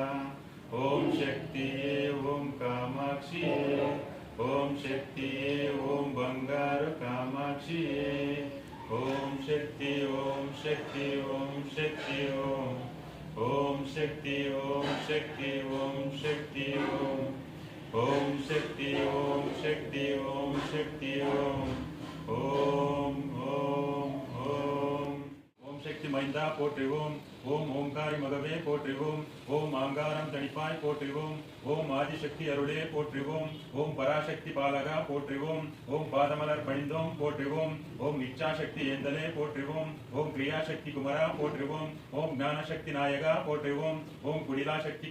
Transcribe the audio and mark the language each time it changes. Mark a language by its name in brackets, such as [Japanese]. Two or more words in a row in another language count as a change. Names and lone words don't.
[Tamil] ஓம் சக்தியே ஓம் காமாட்சியே ஓம் சக்தியே ஓம் பங்காரு காமாட்சியே ஓம் சக்தி ஓம் சக்தி ஓம் சக்தி ஓம் சக்தி ஓம் சக்தி ஓம் சக்தி ஓம் சக்தி ஓம் சக்தி ஓம் சக்தி ஓம் சக்தி மைந்தா போற்றுவோம் ஓம் ஓம்காரி மகவே போற்றுவோம் ஓம் ஆங்காரம் தணிப்பாய் போற்றுவோம் ஓம் ஆதிசக்தி அருளே போற்றுவோம் ஓம் பராசக்தி பாலகா போற்றுவோம் ஓம் பாதமலர் பணிந்தோம் போற்றுவோம் ஓம் இச்சாசக்தி ஏந்தலே போற்றுவோம் ஓம் கிரியாசக்தி குமரா போற்றுவோம் ஓம் ஞானசக்தி நாயகா போற்றுவோம் ஓம் குடிலாசக்தி